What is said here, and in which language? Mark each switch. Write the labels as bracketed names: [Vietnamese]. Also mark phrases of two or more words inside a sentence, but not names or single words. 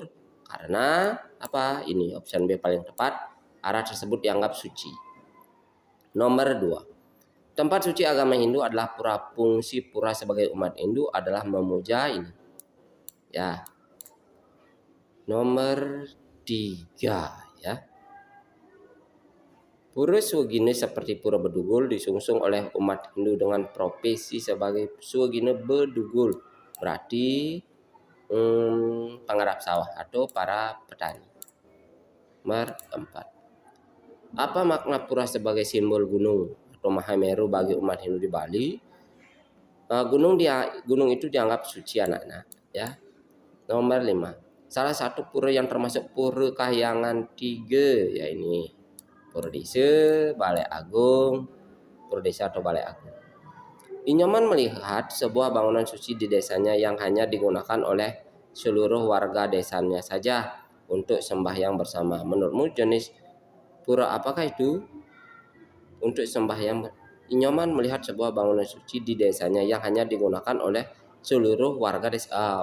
[Indonesian] Karena apa? Ini opsi B paling tepat. Arah tersebut dianggap suci. Nomor 2. Tempat suci agama Hindu adalah pura. Fungsi pura sebagai umat Hindu adalah memuja ini. Ya. Nomor 3 ya. Pura Swagina seperti Pura Bedugul disungsung oleh umat Hindu dengan profesi sebagai Swagina Bedugul. Berarti penggarap sawah atau para petani. Nomor 4. Apa makna pura sebagai simbol gunung atau Mahameru bagi umat Hindu di Bali? Gunung itu dianggap suci anak-anak ya. Nomor 5. Salah satu pura yang termasuk Pura Kahyangan 3 ya ini. Pura Desa, Balai Agung, Pura Desa atau Balai Agung. Inyoman melihat sebuah bangunan suci di desanya yang hanya digunakan oleh seluruh warga desanya saja untuk sembahyang bersama. Menurutmu jenis pura apakah itu untuk sembahyang? Inyoman melihat sebuah bangunan suci di desanya yang hanya digunakan oleh seluruh warga desa.